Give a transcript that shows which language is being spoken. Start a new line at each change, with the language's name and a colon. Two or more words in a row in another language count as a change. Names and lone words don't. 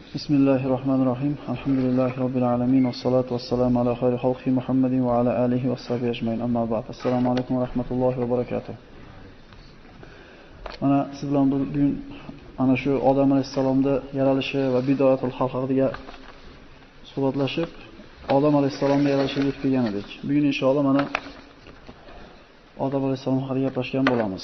Arabic: بسم الله الرحمن الرحيم. الحمد لله رب العالمين. والصلاة والسلام على خير خلق محمد وعلى آله وصحبه أجمعين. أما بعد. السلام عليكم ورحمة الله وبركاته.
Uzbek: Mana siz bilan bugun ana shu Odam alayhisalomning yaralishi va bidoatul xalq haqida suhbatlashib, Odam alayhisalomning yaralishiga yetib kelgan edik. Bugun inshaalloh mana Odam alayhisalom haqida gaplashgan bo'lamiz.